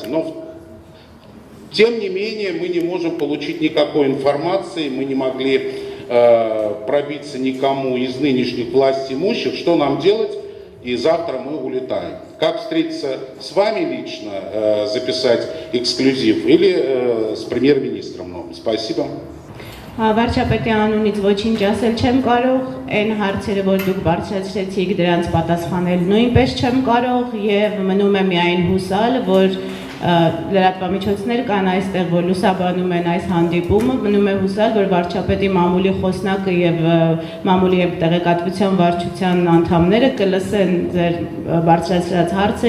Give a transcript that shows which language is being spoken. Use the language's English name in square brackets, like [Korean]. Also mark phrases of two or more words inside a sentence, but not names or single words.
[Russian] Но тем не менее мы не можем получить никакой информации, мы не могли пробиться никому из нынешних властимущих, что нам делать, и завтра мы улетаем. Как встретиться с вами лично, записать эксклюзив, или с премьер-министром новым? Спасибо. [Armenian] Վարչապետի անունից ոչինչ ասել չեմ կարող, այն հարցերը, որ դուք բարձրացրեցիք, դրանց պատասխանել նույնպես չեմ կարող եւ մնում է միայն հուսալ, որ լրատվամիջոցներ կան այստեղ, որ լուսաբանում են այս հանդիպումը, մնում է հուսալ, որ վարչապետի մամուլի խոսնակը եւ մամուլի եւ տեղեկատվության վարչության անդամները կլսեն ձեր բարձրացրած հարցը